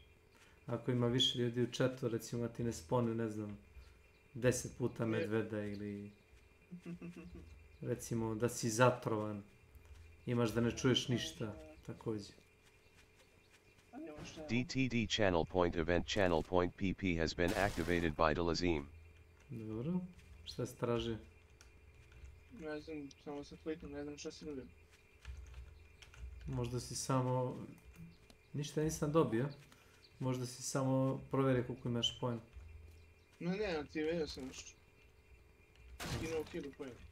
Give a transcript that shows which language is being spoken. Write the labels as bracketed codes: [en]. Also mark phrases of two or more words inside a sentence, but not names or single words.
[bs] Ako ima više ljudi u chatu, recimo ti ne sponu, ne znam, 10 puta medveda ili recimo da si zatrovan, imaš da ne čuješ ništa, također. [en] DTD channel point event channel point PP has been activated by Delazim. [bs] Dobro, šta se traži? Ne znam, samo se kliknu, ne znam šta si nudio. Možda si samo, ništa nisam dobio. Možda si samo provjeri koliko imaš poen. Ne, aktivirao sam nešto. Skinuo 1000 poena.